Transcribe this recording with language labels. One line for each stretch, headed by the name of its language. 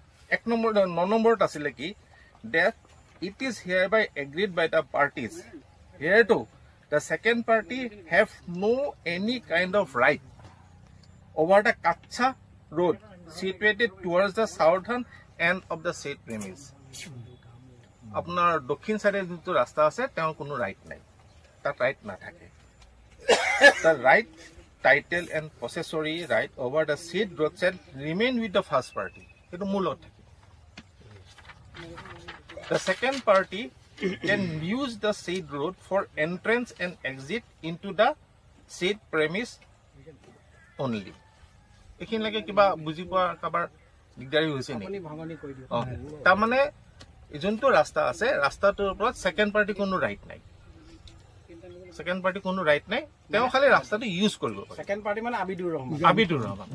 Assamese: 9 নম্বৰত আছিলে কি,
English: Date it is hereby agreed by the parties hereto the second party have no any kind of right over the Kacha road situated towards the southern end of the said premise.
Assamese: আপোনাৰ দক্ষিণ সাইডে যেটো ৰাস্তা আছে তেওঁ কোনো right নাই, তাত ৰাইট নাথাকে।
English: The right title and possessory right over the said road shall remain with the first party.
Assamese: এটো মূলত থাকে।
English: The second party can use the said road for entrance and exit into the said premise only.
Assamese: এইখিনি লাগে কিবা বুজি পোৱা কাবাৰ দিগদাৰি হৈছে নেকি? তাৰমানে যোনটো ৰাস্তা আছে ৰাস্তাটোৰ ওপৰত ছেকেণ্ড পাৰ্টি কোনো ৰাইট নাই। ছেকেণ্ড পাৰ্টি কোনো ৰাইট নাই, তেওঁ খালি ৰাস্তাটো ইউজ কৰিব পাৰে। ছেকেণ্ড পাৰ্টি মানে আবিদুৰ ৰহমান।